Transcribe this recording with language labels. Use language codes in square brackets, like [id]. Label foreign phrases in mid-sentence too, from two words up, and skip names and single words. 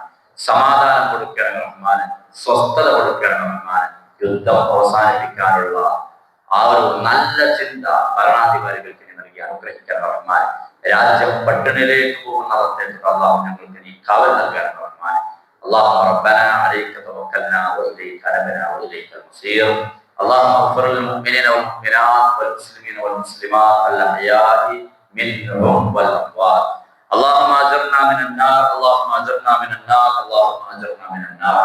[ml] സമാധാനം കൊടുക്കണം റഹ്മാനെ. സ്വസ്ഥത കൊടുക്കണം റഹ്മാനെ. യുദ്ധം അവസാനിപ്പിക്കാനുള്ള ആ ഒരു നല്ല ചിന്ത ഭരണാധികാരികൾക്ക് നൽകി അനുഗ്രഹിക്കണം റഹ്മാനെ. രാജ്യം പട്ടിണിയിലേക്ക് പോകുന്ന അവസ്ഥയിൽ അള്ളാഹു ഞങ്ങൾക്ക് നീ കാവൽ നൽകണം റഹ്മാനെ. [ar] اللهم ربنا عليك توكلنا واليك انبنا واليك المصير. اللهم اغفر للمؤمنين والمؤمنات والمسلمين والمسلمات الاحياء منهم والاموات. اللهم اجرنا من النار، اللهم اجرنا من النار، اللهم اجرنا من النار.